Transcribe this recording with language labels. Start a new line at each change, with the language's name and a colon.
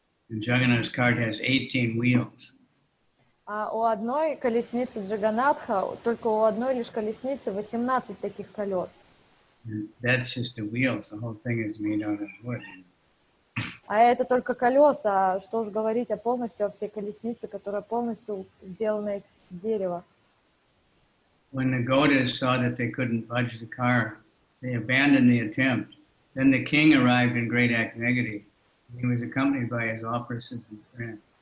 English: And Jagannath's cart has 18 wheels.
Russian: А у одной колесницы Джаганнатха, только у одной лишь колесницы 18 таких колес.
English: And that's just the wheels. The whole thing is made out of wood.
Russian: А это только колеса, а что же говорить полностью о всей колеснице, которая полностью сделана из дерева.
English: When the Godas saw that they couldn't budge the car, they abandoned the attempt. Then the king arrived in great anxiety. He was accompanied by his officers and friends.